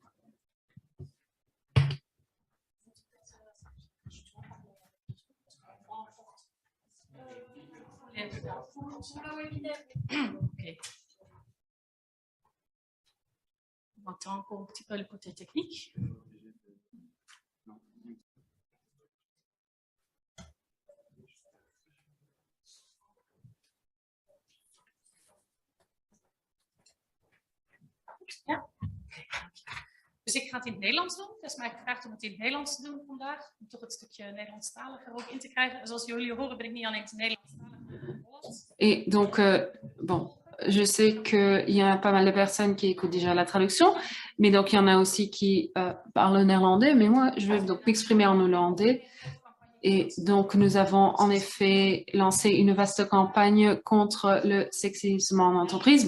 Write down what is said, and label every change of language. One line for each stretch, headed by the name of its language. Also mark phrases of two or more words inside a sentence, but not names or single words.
French: Okay. On attend encore un petit peu le côté technique.
Dutch: Ja. Dus ik ga het in het Nederlands doen. Er is mij gevraagd om het in het Nederlands te doen vandaag. Om toch het stukje Nederlandstaliger ook in te krijgen. En zoals jullie horen ben ik niet alleen Nederlandstalig, maar Hollands.
French: Et donc, bon, je sais qu'il y a pas mal de personnes qui écoutent déjà la traduction, mais donc il y en a aussi qui parlent néerlandais, mais moi, je vais donc m'exprimer en hollandais. Et donc, nous avons en effet lancé une vaste campagne contre le sexisme en entreprise.